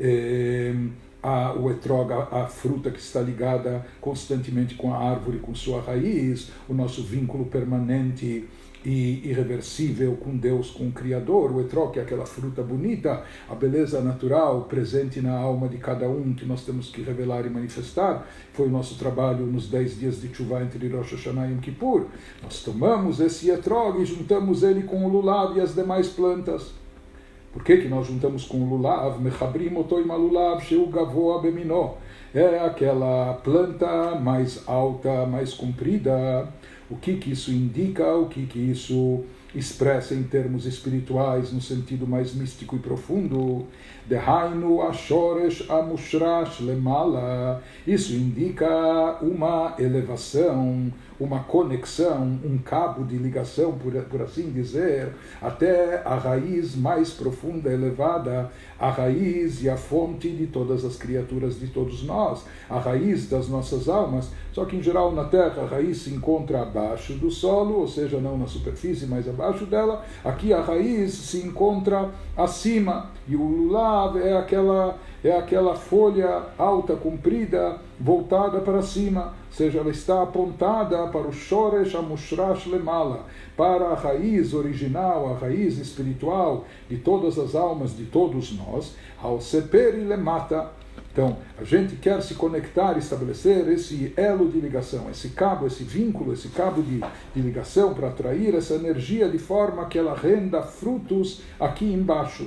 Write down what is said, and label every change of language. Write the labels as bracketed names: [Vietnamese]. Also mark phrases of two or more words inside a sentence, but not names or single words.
[Portuguese] o etrog, a fruta que está ligada constantemente com a árvore, com sua raiz, o nosso vínculo permanente e irreversível com Deus, com o Criador, o etrog, que é aquela fruta bonita, a beleza natural presente na alma de cada um, que nós temos que revelar e manifestar. Foi o nosso trabalho nos 10 dias de Teshuvah entre Rosh Hashanah e Yom Kippur. Nós tomamos esse etrog e juntamos ele com o lulav e as demais plantas. Por que nós juntamos com o lulav? [Hebrew] מחברים אותו עם לולב שהוא גבוה במינו. [Portuguese] É aquela planta mais alta, mais comprida. O que isso indica? O que isso expressa em termos espirituais, no sentido mais místico e profundo? [Hebrew] דהיינו השורש המושרש למעלה. [Portuguese] Isso indica uma elevação, uma conexão, um cabo de ligação, por assim dizer, até a raiz mais profunda, elevada, a raiz e a fonte de todas as criaturas, de todos nós, a raiz das nossas almas. Só que em geral na Terra a raiz se encontra abaixo do solo, ou seja, não na superfície, mas abaixo dela. Aqui a raiz se encontra acima, e o lulav é aquela folha alta, comprida, voltada para cima, ou seja, ela está apontada para o [Hebrew] שורש המושרש למעלה, [Portuguese] para a raiz original, a raiz espiritual de todas as almas, de todos nós, ao seper e lemata. Então, a gente quer se conectar, estabelecer esse elo de ligação, esse cabo, esse vínculo, esse cabo de ligação para atrair essa energia de forma que ela renda frutos aqui embaixo.